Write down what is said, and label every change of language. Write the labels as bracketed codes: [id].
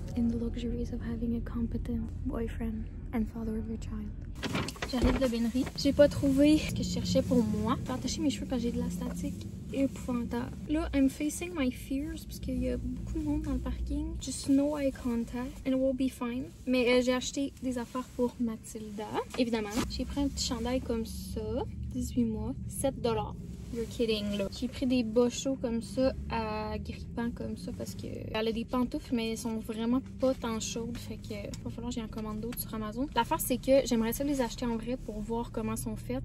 [en] In the luxuries of having a competent boyfriend and father of your child. [fr] J'arrive de l'aubainerie. J'ai pas trouvé ce que je cherchais pour moi. J'ai attaché mes cheveux parce que j'ai de la statique épouvantable. Là, [en] I'm facing my fears [fr] parce qu'il y a beaucoup de monde dans le parking. [en] Just no eye contact and it will be fine. [fr] Mais j'ai acheté des affaires pour Mathilda. Évidemment, j'ai pris un petit chandail comme ça, 18 mois, $7. [en] You're kidding, [fr] là. J'ai pris des bas chauds comme ça, à grippant comme ça, parce que elle a des pantoufles, mais elles sont vraiment pas tant chaudes. Fait que il va falloir que j'y en commande d'autres sur Amazon. L'affaire, c'est que j'aimerais ça les acheter en vrai pour voir comment elles sont faites.